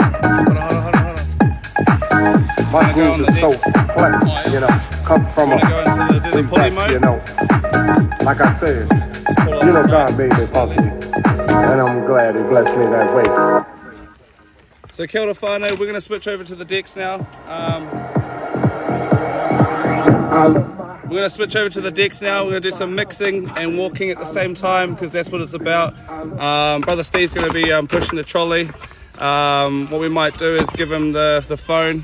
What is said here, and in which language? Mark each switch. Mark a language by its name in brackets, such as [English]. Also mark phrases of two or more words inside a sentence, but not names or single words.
[English] Hold on. My groove is so complex, you know. Comes from a Wanna go into the pulley mode? you know. Like I said, you know God made me funky. And I'm glad he blessed me that way. So [Māori] kia ora whānau, [English] we're going to switch over to the decks now. We're going to switch over to the decks now. We're going to do some mixing and walking at the same time because that's what it's about. Brother Steve's going to be pushing the trolley. What we might do is give him the phone.